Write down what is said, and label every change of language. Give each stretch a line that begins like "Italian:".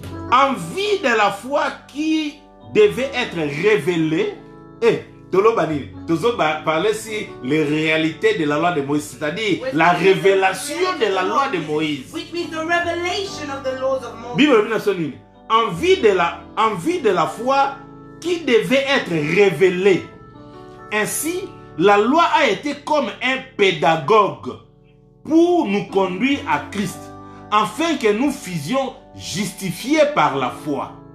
French: En vue de la foi qui devait être révélée,
Lingala: Tolobani,
French: parler sur les réalités de la loi de Moïse, c'est-à-dire la révélation de la loi de Moïse.
English: Which means the revelation of the laws of Moses.
French: Bible en vue de la foi qui devait être révélée. Ainsi, la loi a été comme un pédagogue pour nous conduire à Christ, afin que nous fussions justifiés par la foi.